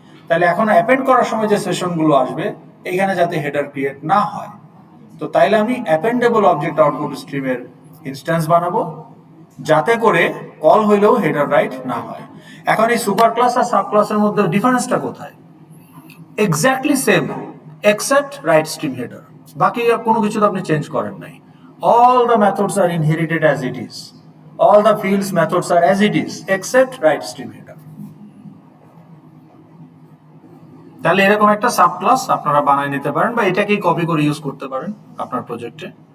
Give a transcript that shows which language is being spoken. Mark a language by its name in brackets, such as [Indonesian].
[Bangla] তাহলে এখন অ্যাপেন্ড করার সময় যে সেশনগুলো আসবে এখানে যাতে হেডার ক্রিয়েট না হয়, তো তাইলে আমি অ্যাপেন্ডেবল অবজেক্ট আউটপুট স্ট্রিমের ইনস্ট্যান্স বানাবো যাতে করে কল হইলেও হেডার রাইট না হয়। এখন এই সুপার ক্লাস আর সাব ক্লাসের মধ্যে ডিফারেন্সটা কোথায়? [English] exactly same except write stream header, [Bangla] বাকি কোনো কিছু তো আপনি চেঞ্জ করেন নাই। [English] All the methods are inherited as it is. All the fields methods are as it is except right stream header. [Bangla] তাহলে এরকম একটা সাব ক্লাস আপনারা বানায় নিতে পারেন বা এটাকেই কপি করে ইউজ করতে পারেন আপনার প্রজেক্টে।